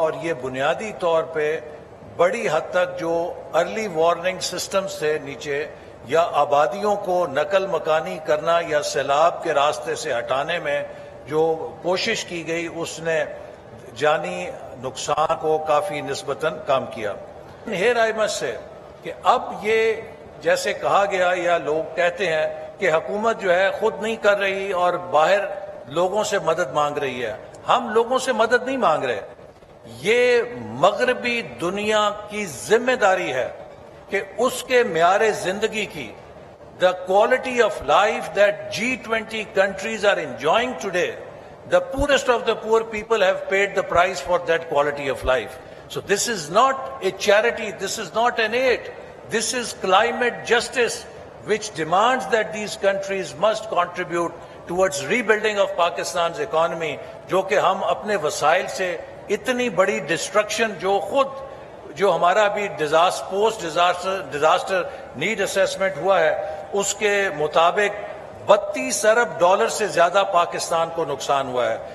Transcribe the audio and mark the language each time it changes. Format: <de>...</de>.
<ur>اور یہ بنیادی طور پہ بڑی حد تک جو ارلی وارننگ سسٹمز تھے نیچے، یا آبادیوں کو نقل مکانی کرنا یا سیلاب کے راستے سے ہٹانے میں جو کوشش کی گئی اس نے جانی نقصان کو کافی نسبتاً کم کیا. ہیر آئمت سے کہ اب یہ جیسے کہا گیا یا لوگ کہتے ہیں کہ حکومت جو ہے خود نہیں کر رہی اور باہر لوگوں سے مدد مانگ رہی ہے. ہم لوگوں سے مدد نہیں مانگ رہے، یہ مغربی دنیا کی ذمہ داری ہے کہ اس کے معیار زندگی کی</ur> <en>the quality of life that G20 countries are enjoying today, the poorest of the poor people have paid the price for that quality of life. So this is not a charity, this is not an aid, this is climate justice which demands that these countries must contribute towards rebuilding of Pakistan's economy,</en> <ur>جو کہ ہم اپنے وسائل سے اتنی بڑی destruction جو ہمارا ابھی پوسٹ ڈیزاسٹر نیڈ اسیسمنٹ ہوا ہے اس کے مطابق $32 ارب سے زیادہ پاکستان کو نقصان ہوا ہے.</ur>